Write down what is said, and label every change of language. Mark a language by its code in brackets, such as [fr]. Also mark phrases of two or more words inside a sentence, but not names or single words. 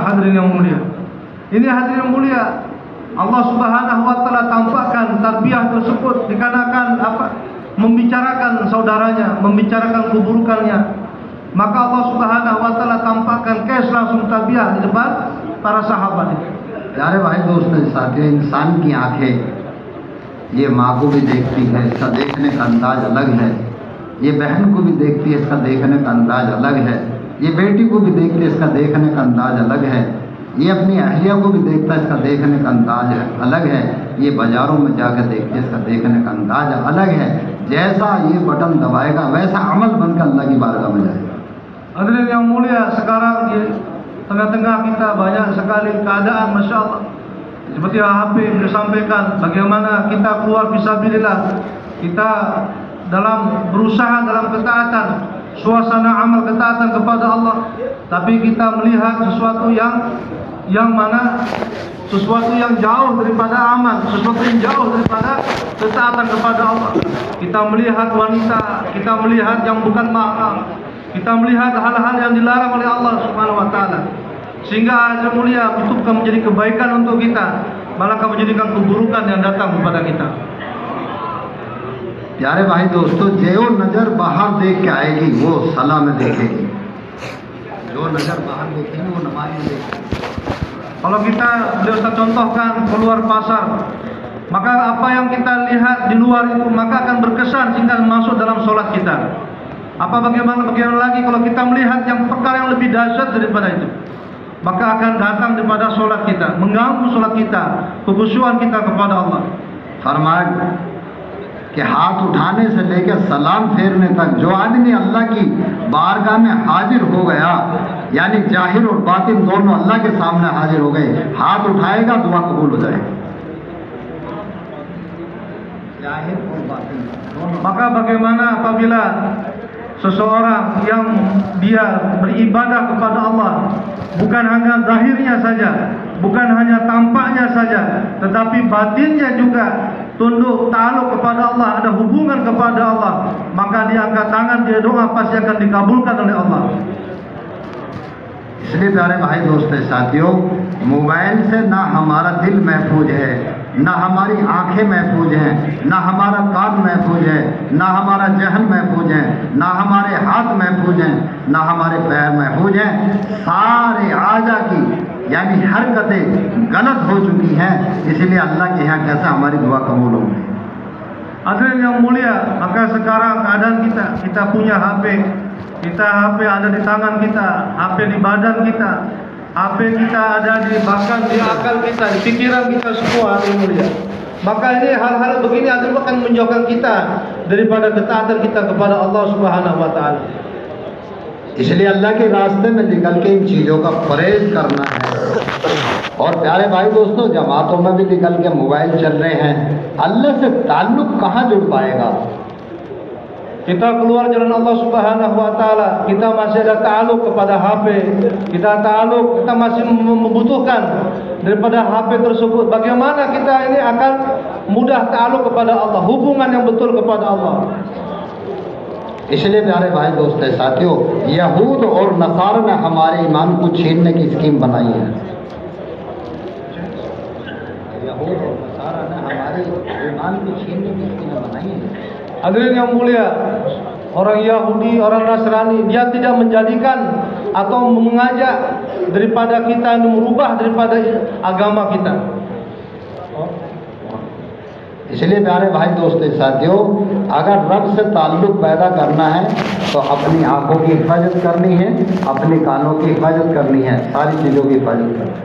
[ms] Hadirin yang mulia, ini hadirin yang mulia, Allah [ar] سبحانه وتعالى [ms] tampakkan tarbiyah tersebut dikarenakan membicarakan saudaranya, membicarakan keburukannya. Maka Allah [ar] سبحانه وتعالى [ms] tampakkan kes langsung tarbiyah di depan para sahabat. [hi] प्यारे भाई दोस्तों, साथियों, इंसान की आंखें ये माँ को भी देखती है, इसका देखने का अंदाज अलग है। ये बहन को भी देखती है, इसका देखने का अंदाज अलग है। ये बेटी को भी देखती है, इसका देखने का अंदाज अलग है। ये अपनी अहलिया को भी देखता है, इसका देखने का अंदाज अलग है। ये बाज़ारों में जाकर देखती है, इसका देखने का अंदाज अलग है। जैसा ये बटन दबाएगा वैसा अमल बनकर अल्लाह की बारगाह में जाएगा। [ms] Hadirin yang mulia, sekarang di tengah-tengah kita banyak sekali keadaan, [ar] ما شاء الله. [ms] Seperti HP beliau sampaikan, bagaimana kita keluar fisabilillah, kita dalam berusaha dalam ketaatan, suasana amal ketaatan kepada Allah, tapi kita melihat sesuatu yang mana sesuatu yang jauh daripada amal, sesuatu yang jauh daripada ketaatan kepada Allah. Kita melihat wanita, kita melihat yang bukan mahram, kita melihat hal-hal yang dilarang oleh Allah [ar] سبحانه وتعالى, [ms] sehingga yang mulia itu bukan menjadi kebaikan untuk kita, malah akan menjadikan keburukan yang datang kepada kita. [hi] प्यारे भाई दोस्तों, जो नज़र बाहर देख के आएगी वो सलाह में देखेगी, जो नज़र बाहर देखेगी वो नमाज में देखेगी। [ms] Kalau kita, beliau contohkan keluar pasar, maka apa yang kita lihat di luar itu maka akan berkesan sehingga masuk dalam sholat kita. Bagaimana lagi kalau kita melihat yang perkara yang lebih dahsyat daripada itu, maka akan datang daripada sholat kita, mengganggu sholat kita, kekhusyuan kita kepada Allah. [hi] फरमाया कि हाथ उठाने से लेकर सलाम फेरने तक जो आदमी अल्लाह की बारगाह में हाजिर हो गया, यानी जाहिर और बातिन दोनों अल्लाह के सामने हाजिर हो गए, हाथ उठाएगा दुआ कबूल हो जाएगी। जाहिर और बातिन दोनों। [ms] Maka bagaimana apabila seseorang yang dia beribadah kepada Allah, bukan hanya zahirnya saja, bukan hanya tampaknya saja, tetapi batinnya juga tunduk ta'aluk kepada Allah, ada hubungan kepada Allah, maka dia angkat tangan, dia doa, pasti akan dikabulkan oleh Allah. [hi] इसलिए प्यारे भाई दोस्तों साथियों, मोबाइल से ना हमारा दिल महफूज है, ना हमारी आंखें महफूज हैं, ना हमारा कान महफूज है, ना हमारा जहन महफूज है, ना हमारे हाथ महफूज हैं, ना हमारे पैर महफूज हैं। सारे आजा की यानी हरकतें गलत हो चुकी हैं, इसलिए अल्लाह के यहाँ कैसे हमारी दुआ कबूल होगी। [ms] Hadirin yang mulia, maka sekarang keadaan kita punya HP, HP ada di tangan kita, HP di badan kita, HP kita ada bahkan di akal kita, di pikiran kita semua, hadirin mulia. Maka ini hal-hal begini akan menjauhkan kita daripada ketaatan kita kepada Allah [ar] سبحانه وتعالى. [hi] इसलिए अल्लाह के रास्ते में निकल के इन चीज़ों का परहेज करना है। और प्यारे भाई दोस्तों, जमातों में भी निकल के मोबाइल चल रहे हैं, अल्लाह से ताल्लुक़ कहाँ जुड़ पाएगा? [ms] kita keluar jalan Allah [ar] سبحانه وتعالى, [ms] kita masih ada ta'aluk kepada HP, kita masih membutuhkan daripada HP tersebut. Bagaimana kita ini akan mudah ta'aluk kepada Allah, hubungan yang betul kepada Allah. [hi] इसलिए प्यारे भाई दोस्त साथियों, यहूद और नसारा ने हमारे ईमान को छीनने की स्कीम बनाई है। यहूद और नसारा ने हमारे ईमान को छीनने की स्कीम बनाई है। [ms] Hadirin yang mulia, orang Yahudi, orang Nasrani, dia tidak menjadikan atau mengajak daripada kita merubah daripada agama kita. [hi] इसलिए प्यारे भाई दोस्त साथियों, अगर रब से ताल्लुक़ पैदा करना है तो अपनी आँखों की हिफाजत करनी है, अपने कानों की हिफाजत करनी है, सारी चीज़ों की हिफाजत करनी है।